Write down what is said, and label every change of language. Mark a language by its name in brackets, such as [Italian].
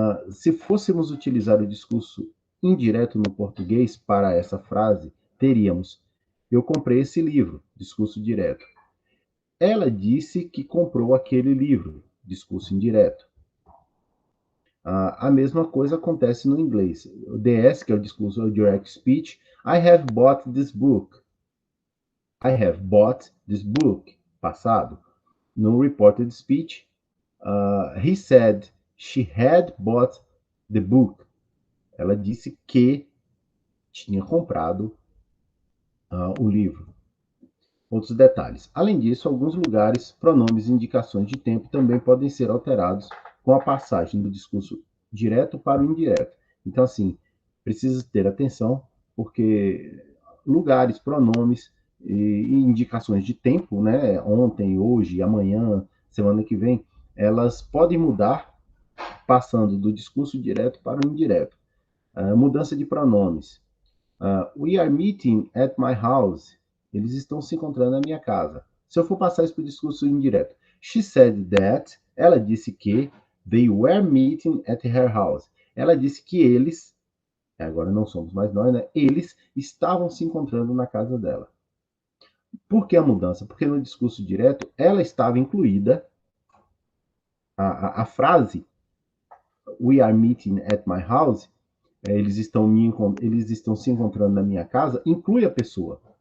[Portuguese] Se fôssemos utilizar o discurso indireto no português para essa frase, teríamos: eu comprei esse livro, discurso direto. Ela disse que comprou aquele livro, discurso indireto. A mesma coisa acontece no inglês. [English] O DS, [Portuguese] que é o discurso o [English] direct speech, I have bought this book. I have bought this book, [Portuguese] passado. [English] No reported speech, he said she had bought the book. [Portuguese] Ela disse que tinha comprado o livro. Outros detalhes. Além disso, alguns lugares, pronomes e indicações de tempo também podem ser alterados com a passagem do discurso direto para o indireto. Então, assim, precisa ter atenção, porque lugares, pronomes e indicações de tempo, né, ontem, hoje, amanhã, semana que vem, elas podem mudar passando do discurso direto para o indireto. Mudança de pronomes. [English] We are meeting at my house. [Portuguese] Eles estão se encontrando na minha casa. Se eu for passar isso para o discurso indireto. [English] She said that. [Portuguese] Ela disse que. [English] They were meeting at her house. [Portuguese] Ela disse que eles, agora não somos mais nós, né? Eles estavam se encontrando na casa dela. Por que a mudança? Porque no discurso direto, ela estava incluída, a frase [English] We are meeting at my house, [Portuguese] eles estão se encontrando na minha casa, inclui a pessoa.